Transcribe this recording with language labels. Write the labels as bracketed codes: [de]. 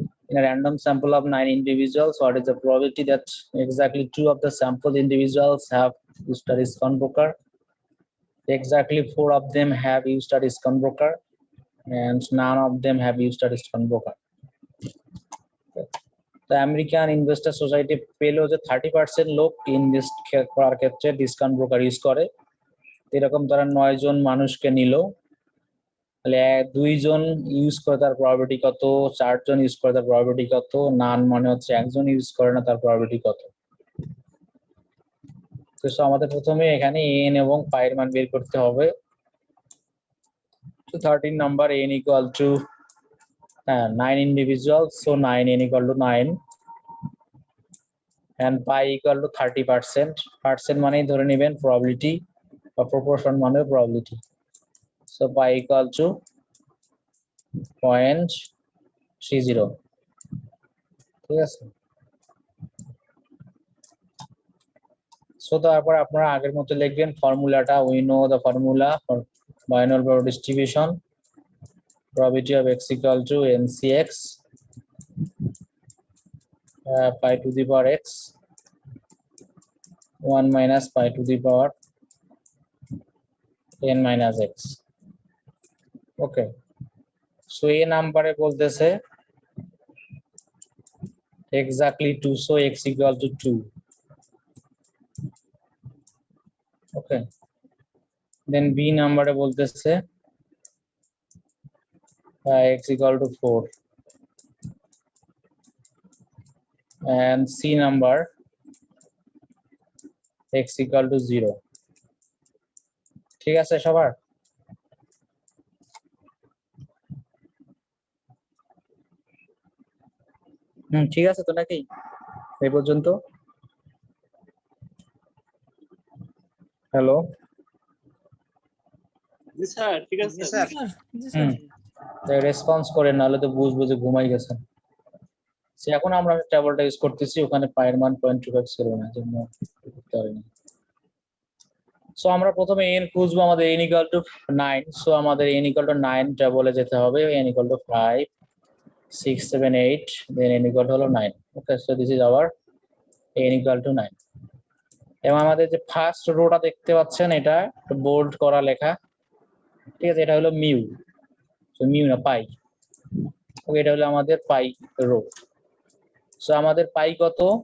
[en] In a random sample of 9 individuals, what is the probability that exactly 2 of the sampled individuals have used a discount broker? Exactly 4 of them have used a discount broker, and none of them have used a discount broker. [bn] The American Investor Society পেলো যে 30% লোক invest করার ক্ষেত্রে discount broker use করে। এরকম তারা 9 জন মানুষকে নিল, তাহলে 2 জন ইউজ করে তার প্রবাবিলিটি কত, 4 জন ইউজ করে তার প্রবাবিলিটি কত, নান মানে হচ্ছে একজন ইউজ করে না, তার প্রবাবিলিটি কত। তো আমাদের প্রথমে এখানে n এবং পাই এর মান বের করতে হবে। তো 13 number [en] n = 9 individuals, so 9 n = 9 and pi = 30%. [bn] Percent মানেই ধরে নেবেন প্রবাবিলিটি, বা প্রপোর্শন মানে প্রবাবিলিটি। [en] So pi = 0.30, [bn] ঠিক আছে? সো তারপর আপনারা আগের মতো লিখবেন ফর্মুলাটা। [en] We know the formula for binomial probability distribution. Probability of x = NCX pi to the power x 1 minus pi to the power n minus x. [bn] Okay, so এই নাম্বারে বলতেছে exactly 2, so x = 2. [en] Okay, then b নাম্বারে বলতেছে x = 4, and c number x = 0. [bn] ঠিক আছে সবার? ঠিক আছে তো নাকি এই পর্যন্ত? হ্যালো, জি স্যার, ঠিক আছে জি স্যার। স্যার। জি স্যার রেসপন্স করেন, নাহলে তো বুঝবো যে ঘুমাই গেছেন। সে এখন আমরা টেবলটা ইউজ করতেছি, ওখানে পায়ের মান 0.25 ছিল না, জন্য করতে পারিনি। সো আমরা প্রথমে n খুঁজবো, আমাদের n equal to 9, সো আমাদের n equal to 9 টেবলে যেতে হবে, n equal to 5 6 7 8, then n equal to হলো 9। ওকে, so this is our n equal to 9। এবং আমাদের যে ফার্স্ট রোটা দেখতে পাচ্ছেন, এটা বোল্ড করা লেখা, ঠিক আছে, এটা হলো মিউ, সো মিউ না পাই। ওকে, এটা হলো আমাদের পাই রো। সো আমাদের পাই কত?